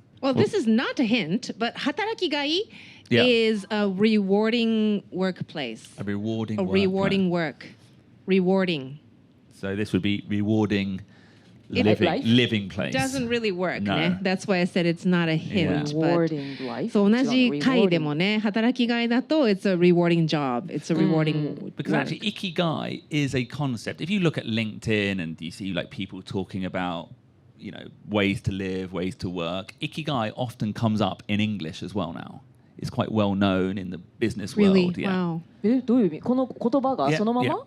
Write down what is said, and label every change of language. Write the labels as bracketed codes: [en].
[en] Well, this is not a hint, but hatarakigai is a rewarding workplace. A rewarding work. Rewarding. So this would be rewarding living place. Doesn't really work. ね。 That's why I said it's not a hint. Rewarding life. [ja] そう同じ回でもね、働きがいだと [en] it's a rewarding job. It's a rewarding Because actually ikigai is a concept. If you look at LinkedIn and you see like people talking about, you know, ways to live, ways to work, ikigai often comes up in English as well now. It's quite well known in the business world. Yeah. Wow. [ja] どういう意味？この言葉がそのまま？